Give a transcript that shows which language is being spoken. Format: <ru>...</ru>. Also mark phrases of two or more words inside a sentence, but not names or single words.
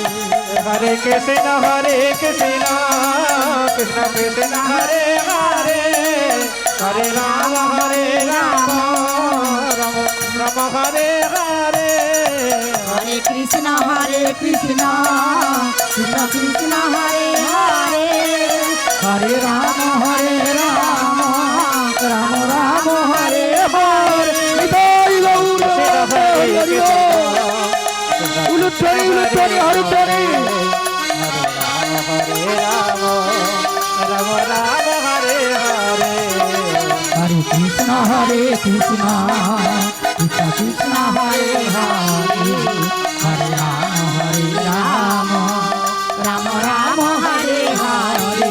<sa>Hare Krishna Krishna Krishna Hare Hare Hare Rama Rama Rama Hare Hare Hare Krishna Krishna Krishna Hare Hare হরে রাম রাম রাম হরে হরে নিতাই গৌর হরি হরি</sa> <bn>উলুধ্বনি উলুধ্বনি হরিধ্বনি</bn> <sa>Hare Rama Rama Rama Hare Hare হরে কৃষ্ণ কৃষ্ণ কৃষ্ণ কৃষ্ণ হরে হরে হরে রাম রাম রাম হরে হরে</sa>